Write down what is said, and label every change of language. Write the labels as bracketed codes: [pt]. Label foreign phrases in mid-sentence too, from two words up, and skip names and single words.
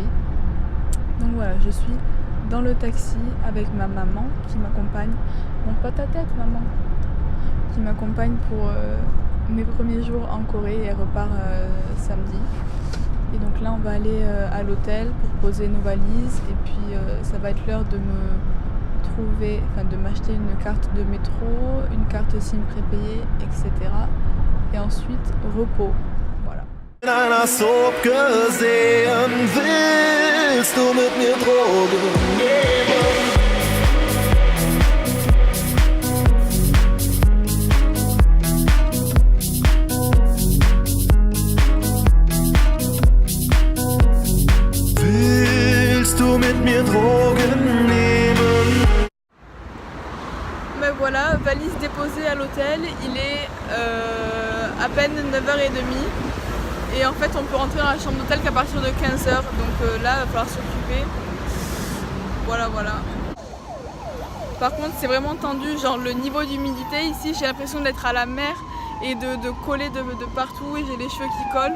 [fr] Donc voilà, je suis dans le taxi avec ma maman qui m'accompagne, monte pas ta tête maman, qui m'accompagne pour mes premiers jours en Corée et elle repart samedi. Et donc là on va aller à l'hôtel pour poser nos valises et puis ça va être l'heure de de m'acheter une carte de métro, une carte SIM prépayée, etc. Et ensuite repos. [de] In einer Soap gesehen, willst du mit mir Drogen nehmen? Willst du mit mir Drogen nehmen? [fr] Mais voilà, valise déposée à l'hôtel, il est à peine 9h30. Et en fait on peut rentrer dans la chambre d'hôtel qu'à partir de 15h, donc là il va falloir s'occuper. Voilà. Par contre c'est vraiment tendu, genre le niveau d'humidité ici, j'ai l'impression d'être à la mer et de coller de partout et j'ai les cheveux qui collent.